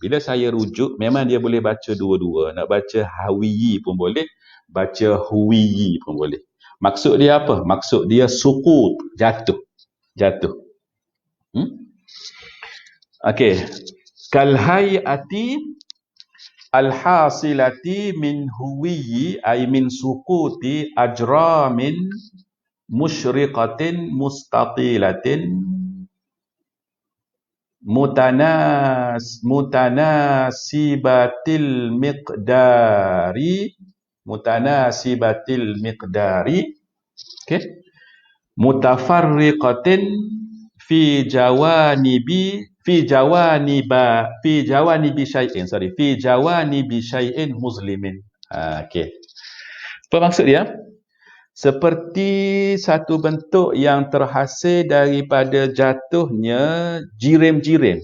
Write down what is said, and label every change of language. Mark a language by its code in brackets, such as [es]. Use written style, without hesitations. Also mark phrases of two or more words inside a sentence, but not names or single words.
[ms] Bila saya rujuk, memang dia boleh baca dua-dua. Nak baca hawiyi pun boleh, baca huwiyi pun boleh. Maksud dia apa? Maksud dia sukut, jatuh. Jatuh. [ar] Okey. كالهيئة الحاصلة من هوي أي من سقوط أجرام مشرقة مستطيلة متناسبة miqdari okey, متفرقة في جوانب شيء مسلمين. Okey. [ms] Apa maksud dia? Seperti satu bentuk yang terhasil daripada jatuhnya jirim-jirim.